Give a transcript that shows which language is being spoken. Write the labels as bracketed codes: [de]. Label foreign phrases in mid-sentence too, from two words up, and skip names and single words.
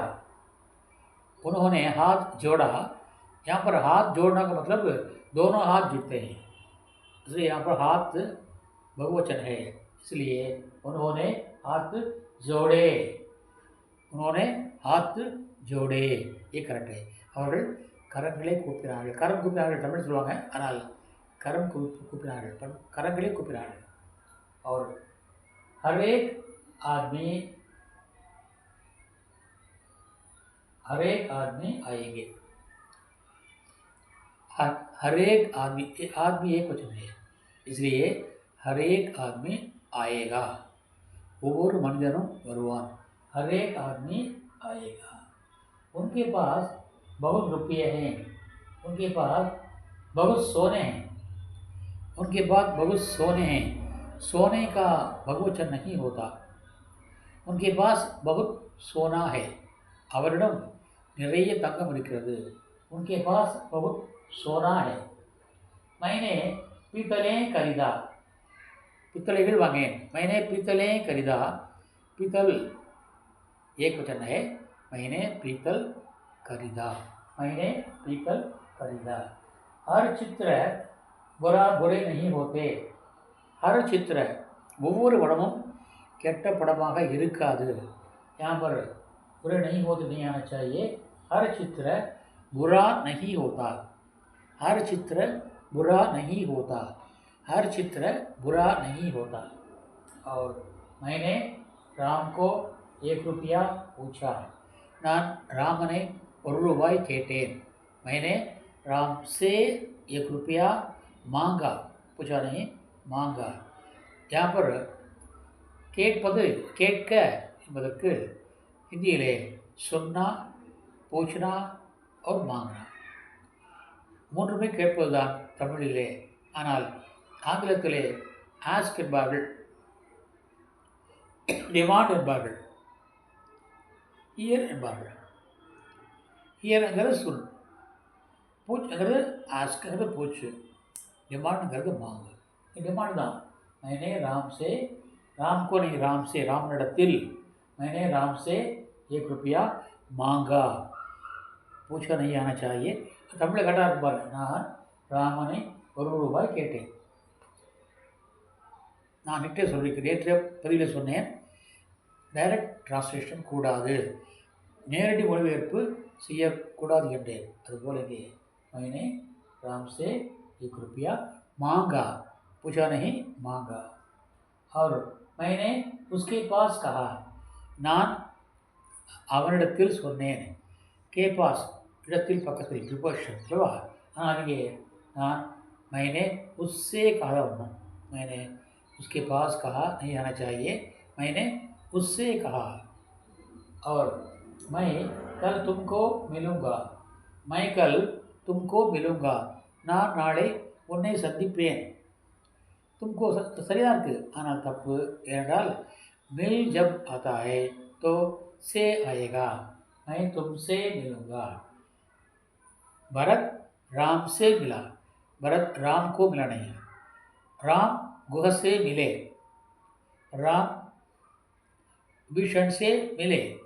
[hi] उन्होंने हाथ जोड़ा। यहाँ पर हाथ जोड़ना का मतलब दोनों हाथ जुड़ते हैं, इसलिए यहाँ पर हाथ बहुवचन है, इसलिए उन्होंने हाथ जोड़े। उन्होंने हाथ जोड़े, ये करेक्ट है। [ta] और கரங்களை கூப்பினார்கள். கரம் கூப்பினார்கள் தமிழ் சொல்லுவாங்க, ஆனால் கரம் கூப்பினார்கள், கரங்களை கூப்பினார்கள். [hi] और हर एक आदमी आएंगे। हर एक आदमी एक वचन है, इसलिए हर एक आदमी आएगा। [ta] ஒவ்வொரு மனிதனும் வருவான்। [hi] हर एक आदमी आएगा। उनके पास बहुत रुपये हैं। उनके पास बहुत सोने हैं। उनके पास बहुत सोने हैं। सोने का बहुवचन नहीं होता। उनके पास बहुत सोना है। [ta] அவரிடம் நிறைய தங்கம் இருக்கிறது। [hi] उनके पास बहुत सोना है। मैंने पीतलें खरीदा। [ta] पितलेகள் வாங்கினேன்। [hi] मैंने पीतलें खरीदा। पीतल एक वचन है। मैंने पीतल खरीदा। मैंने पीतल खरीदा। हर चित्र बुरे नहीं होते। हर चित्र [ta] ஒவ்வொரு படமும் கெட்ட படமாக இருக்காது। [hi] यहाँ पर बुरे नहीं होते नहीं आना चाहिए। हर चित्र बुरा नहीं होता। हर चित्र बुरा नहीं होता। हर चित्र बुरा नहीं होता। और मैंने राम को 1 रुपया पूछा। [ta] நான் ராமனை 1 ரூபாய் கேட்டேன்। [hi] मैंने राम से 1 रुपया मांगा। पूछा नहीं, मांगा। यहाँ पर [ta] கேட்பது கேட்க என்பதற்கு [hi] हिंदी सुनना, पूछना और मांगना [ta] மூன்றுமே கேட்பதுதான் தமிழிலே। ஆனால் ஆங்கிலத்திலே ஆஸ்க் என்பார்கள், டிமாண்ட் என்பார்கள், ஹியர் என்பார்கள்। ஹியர்ங்கிறது சுன், பூச்ங்கிறது ஆஸ்க்ங்கிறது பூச்சு, டிமாண்டுங்கிறது மாங்கு। डिमांड தான்। [hi] मैंने राम से, राम को नहीं, राम से, रामनिடத்தில், मैंने राम से 1 रुपया मांगा। पूछा नहीं आना चाहिए। [ta] தமிழை கரெக்டாக இருக்கு பாருங்க। நான் ராமனை 1 ரூபாய் கேட்டேன்। நான் நேற்றைய பதிவில் சொன்னேன், டைரக்ட் டிரான்ஸ்லேஷன் கூடாது, நேரடி மொழிபெயர்ப்பு செய்யக்கூடாது என்றேன்। அதுபோல இங்கே [hi] मैंने राम से 1 रुपया मांगा। पूछा नहीं, मांगा। और मैंने उसके पास कहा। [ta] நான் அவனிடத்தில் சொன்னேன்। [hi] के पास [ta] இடத்தில் பக்கத்தில் ப்ரிபோஷன் அல்லவா? ஆனால் இங்கே நான் [hi] मैंने उससे कहा हूँ। मैंने उसके पास कहा नहीं आना चाहिए। मैंने उससे कहा। और मैं कल तुमको मिलूँगा। मैं कल तुमको मिलूँगा। [ta] நான் நாளை உன்னை சந்திப்பேன்। तुमको சரியாக இருக்குது, ஆனால் தப்பு। [hi] ஏனென்றால் मिल जब आता है तो से आएगा। मैं तुमसे मिलूँगा। भरत राम से मिला। भरत राम को मिला नहीं। राम गुह से मिले। राम विभीषण से मिले।